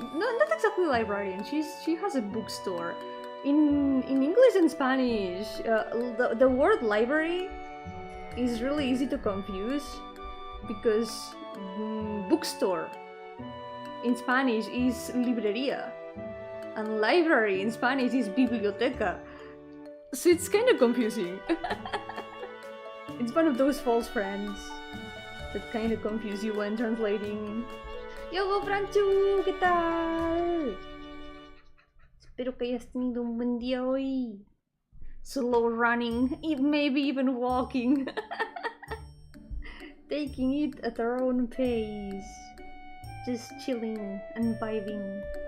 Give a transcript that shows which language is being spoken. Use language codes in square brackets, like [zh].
[en] No, not exactly librarian. She has a bookstore. In English and Spanish, the word library is really easy to confuse because bookstore in Spanish is librería, and library in Spanish is biblioteca. So it's kind of confusing. It's one of those false friends that kind of confuse you when translating. [es] Yo, Franchu, ¿qué tal? Espero que hayas tenido un buen día hoy. [en] Slow running, maybe even walking. Taking it at our own pace. Just chilling and vibing.